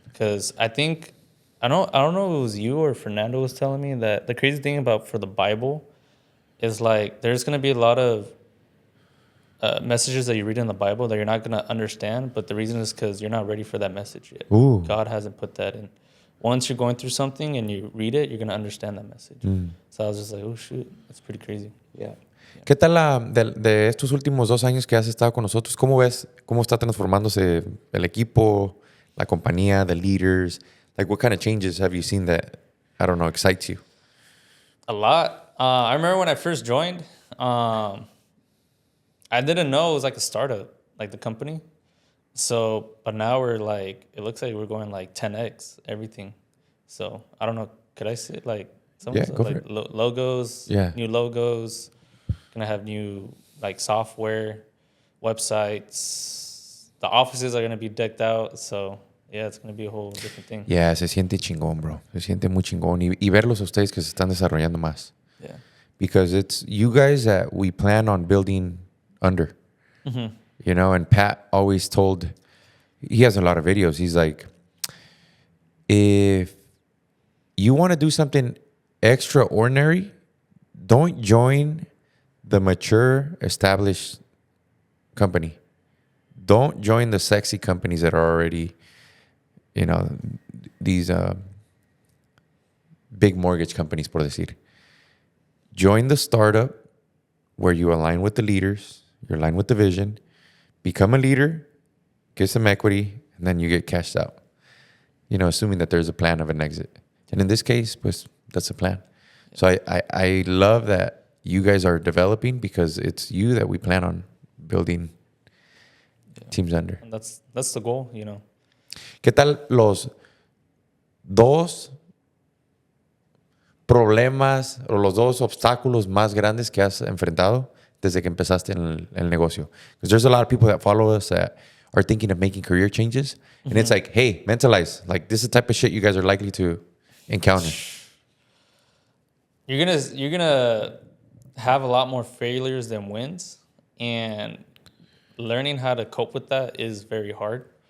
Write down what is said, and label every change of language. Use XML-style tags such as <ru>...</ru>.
<en>Because I think, I don't know if it was you or Fernando was telling me that the crazy thing for the Bible is like there's going to be a lot of messages that you read in the Bible that you're not gonna understand, but the reason is because you're not ready for that message yet. Ooh. God hasn't put that in. Once you're going through something and you read it, you're gonna understand that message. So I was just like, oh shoot, that's pretty crazy. Yeah.</en> <es>¿Qué tal de estos últimos 2 años que has estado con nosotros? ¿Cómo ves cómo está transformándose el equipo, la compañía,</es> <en>the leaders? Like, what kind of changes have you seen that, I don't know, excites you? A lot. I remember when I first joined, I didn't know it was like a startup, like the company. So, but now we're like, it looks like we're going like 10x everything. So I don't know. Could I see it? Like some Yeah, stuff, go for like it. logos, Yeah. new logos. Gonna have new like software, websites. The offices are gonna be decked out. So yeah, it's gonna be a whole different thing. Yeah,</en> <es>se siente chingón, bro. Se siente muy chingón. Y verlos a ustedes que se están desarrollando más.</es> <en>Yeah. Because it's you guys that we plan on building under. You know, and Pat always told, he has a lot of videos. He's like, if you want to do something extraordinary, don't join the mature, established company. Don't join the sexy companies that are already, you know, these big mortgage companies,</en> <es>por decir.</es> <en>Join the startup where you align with the leaders, you align with the vision, become a leader, get some equity, and then you get cashed out. You know, assuming that there's a plan of an exit. And in this case,</en> <es>pues,</es> <en>that's a plan. So I love that you guys are developing because it's you that we plan on building teams under. And that's the goal, you know.</en> <es>¿Qué tal los dos problemas o los dos obstáculos más grandes que has enfrentado desde que empezaste en el negocio?</es> <en>Because there's a lot of people that follow us that are thinking of making career changes. And it's like, hey, mentalize. Like, this is the type of shit you guys are likely to encounter. You're gonna have a lot more failures than wins, and learning how to cope with that is very hard.</en>